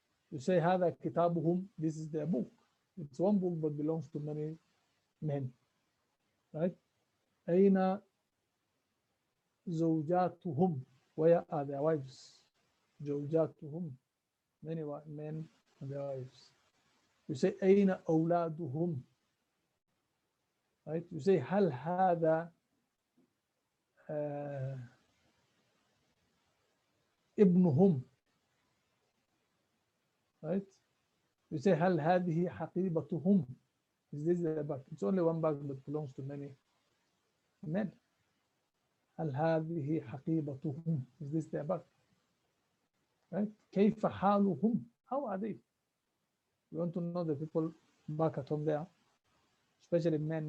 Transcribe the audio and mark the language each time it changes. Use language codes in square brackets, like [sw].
[en] You say [ar] هذا كتابهم, [en] this is their book. It's one book but belongs to many men. [ar] Right? أين زوجاتهم? [en] Where are their wives? زوجاتهم, many men and their wives. You say [ar] أين أولادهم? [en] Right? You say [ar] هل هذا ابنهم? [en] Right? You say [ar] هل هذه حقيبتهم? [en] Is this their bag? It's only one bag but belongs to many men. [ar] هل هذه حقيبتهم? [en] Is this their bag? Right? [ar] كيف حالهم? [en] How are they? You want to know the people back at home there, especially men.